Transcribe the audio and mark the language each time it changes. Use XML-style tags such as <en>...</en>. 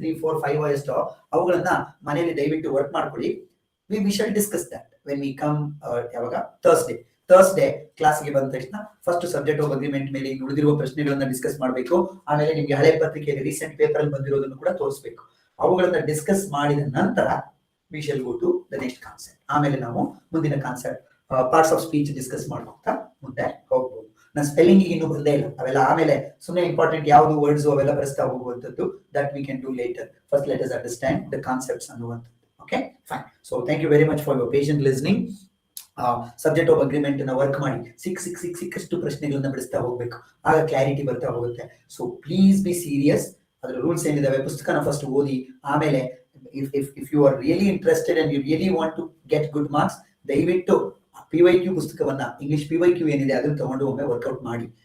<kn>3, 4, 5 ಎಷ್ಟೋ ಅವುಗಳನ್ನ ಮನೇಲಿ ದಯವಿಟ್ಟು ವರ್ಕ್ ಮಾಡ್ಕೊಳ್ಳಿ.</kn> <en>we shall discuss that when we come</en> <kn>ಯಾವಾಗ ಥರ್ಸ್ಡೇ ಕ್ಲಾಸ್ಗೆ ಬಂದ ತಕ್ಷಣ ಫಸ್ಟ್ ಸಬ್ಜೆಕ್ಟ್ ವರ್ಬ್ ಅಗ್ರಿಮೆಂಟ್ ಮೇಲೆ ಉಳಿದಿರುವ ಪ್ರಶ್ನೆಗಳನ್ನ ಡಿಸ್ಕಸ್ ಮಾಡಬೇಕು. ಆಮೇಲೆ ನಿಮ್ಗೆ ಹಳೆ ಪತ್ರಿಕೆಯಲ್ಲಿ ರೀಸೆಂಟ್ ಪೇಪರ್ ಅಲ್ಲಿ ಬಂದಿರೋದನ್ನು ಕೂಡ ತೋರಿಸಬೇಕು. ಅವುಗಳನ್ನ ಡಿಸ್ಕಸ್ ಮಾಡಿದ ನಂತರ</kn> <en>we shall go to the next concept.</en> <kn>ಆಮೇಲೆ ನಾವು ಮುಂದಿನ concept parts of speech discuss ಮಾಡ್ತಾ ಮುಂದೆ ಹೋಗ್ಬೋದು. ನಾನು ಸ್ಪೆಲ್ಲಿಂಗ್ ಇನ್ನೂ ಬಂದೇ ಇಲ್ಲ, ಅವೆಲ್ಲ ಆಮೇಲೆ. ಸುಮ್ಮನೆ ಇಂಪಾರ್ಟೆಂಟ್ ಯಾವುದು ವರ್ಡ್ಸ್ ಅವೆಲ್ಲ ಬರೆಸ್ತಾ ಹೋಗುವಂಥದ್ದು,</kn> <en>That we can do later. First let us understand the concepts</en> <kn>ಅನ್ನುವಂಥದ್ದು.</kn> <en>Okay, fine. So thank you very much for your patient listening.</en> <kn>Subject of agreement ನ ವರ್ಕ್ ಮಾಡಿ ಸಿಕ್ಕಷ್ಟು ಪ್ರಶ್ನೆಗಳನ್ನ ಬಿಡಿಸ್ತಾ ಹೋಗ್ಬೇಕು, ಆಗ ಕ್ಲಾರಿಟಿ ಬರ್ತಾ ಹೋಗುತ್ತೆ.</kn> <en>So please be serious.</en> <kn>ಅದ್ರ rules ಏನಿದಾವೆ ಪುಸ್ತಕನ ಫಸ್ಟ್ ಓದಿ, ಆಮೇಲೆ</kn> <en>if you are really interested and you really want to get good marks,</en> <kn>ದಯವಿಟ್ಟು PYQ ಪುಸ್ತಕವನ್ನ, ಇಂಗ್ಲಿಷ್ PYQ ಏನಿದೆ ಅದನ್ನ ತಗೊಂಡು ಒಮ್ಮೆ ವರ್ಕೌಟ್ ಮಾಡಿ.</kn>